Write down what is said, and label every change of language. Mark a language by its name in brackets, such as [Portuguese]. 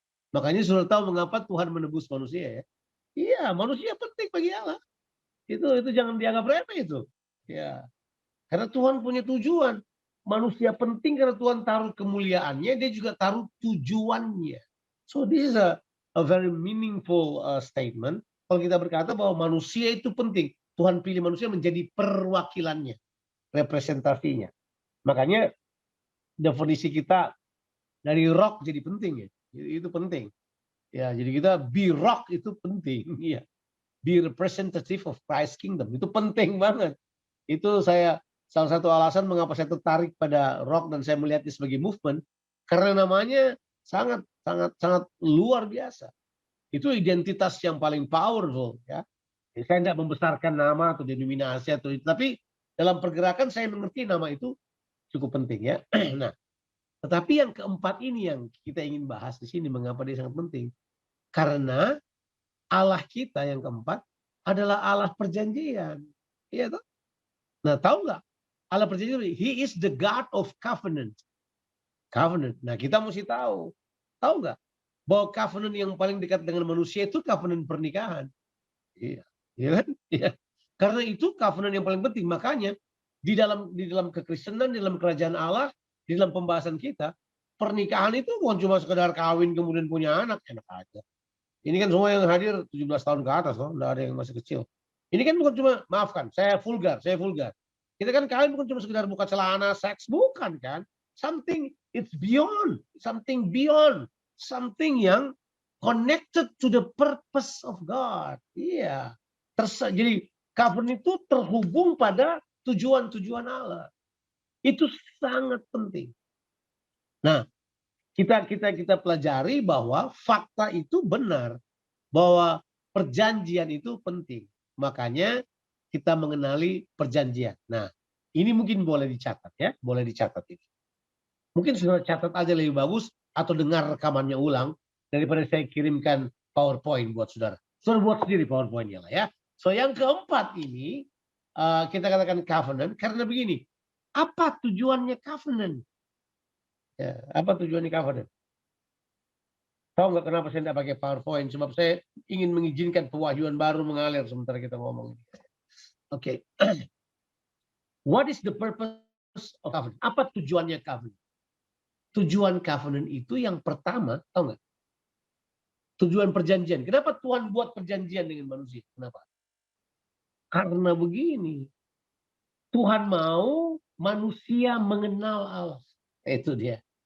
[Indonesian] Makanya sudah tahu mengapa Tuhan menebus manusia ya. Iya, manusia penting bagi Allah. Itu jangan dianggap remeh itu. Ya. Karena Tuhan punya tujuan. Manusia penting karena Tuhan taruh kemuliaannya, dia juga taruh tujuannya. [English] So this is a very meaningful statement. [Indonesian] Kalau kita berkata bahwa manusia itu penting, Tuhan pilih manusia menjadi perwakilannya, representasinya. Makanya definisi kita dari rock jadi penting ya. Itu penting. Ya, jadi kita be rock itu penting. Ya. [English] Be representative of Christ kingdom [Indonesian] itu penting banget. Itu saya salah satu alasan mengapa saya tertarik pada rock dan saya melihatnya sebagai movement karena namanya sangat luar biasa. Itu identitas yang paling powerful ya. Saya tidak membesarkan nama atau denominasi atau itu, tapi dalam pergerakan saya mengerti nama itu cukup penting ya. Nah, tetapi yang keempat ini yang kita ingin bahas di sini mengapa dia sangat penting? Karena Allah kita yang keempat adalah Allah perjanjian. Iya toh? Nah, tahu nggak? Allah perjanjian, [English] He is the God of covenant. [Indonesian] Covenant. Nah, kita mesti tahu. Tahu nggak? Bahwa covenant yang paling dekat dengan manusia itu covenant pernikahan. Iya. Iya kan? Iya. Karena itu covenant yang paling penting. Makanya di dalam kekristenan, di dalam kerajaan Allah, di dalam pembahasan kita, pernikahan itu bukan cuma sekedar kawin kemudian punya anak, enak aja. Ini kan semua yang hadir 17 tahun ke atas loh, enggak ada yang masih kecil. Ini kan bukan cuma, maafkan, saya vulgar. Kita kan kawin bukan cuma sekedar buka celana, seks, bukan kan? [English] Something it's beyond, something [Indonesian] yang [English] connected to the purpose of God. [Indonesian] Iya. Jadi covenant itu terhubung pada tujuan-tujuan Allah. Itu sangat penting. Nah, kita pelajari bahwa fakta itu benar, bahwa perjanjian itu penting. Makanya kita mengenali perjanjian. Nah, ini mungkin boleh dicatat ya, boleh dicatat ini. Mungkin sudah catat aja lebih bagus atau dengar rekamannya ulang daripada saya kirimkan PowerPoint buat saudara. Saudara buat sendiri PowerPoint-nya lah ya. So yang keempat ini kita katakan covenant karena begini. Apa tujuannya covenant? Ya, apa tujuannya covenant? Tahu nggak kenapa saya tidak pakai PowerPoint? Sebab saya ingin mengizinkan pewahyuan baru mengalir sementara kita ngomong. Oke. [English] What is the purpose of covenant? [Indonesian] Apa tujuannya covenant? Tujuan covenant itu yang pertama, tahu nggak? Tujuan perjanjian. Kenapa Tuhan buat perjanjian dengan manusia? Kenapa? Karena begini. Tuhan mau manusia mengenal Allah. Itu dia.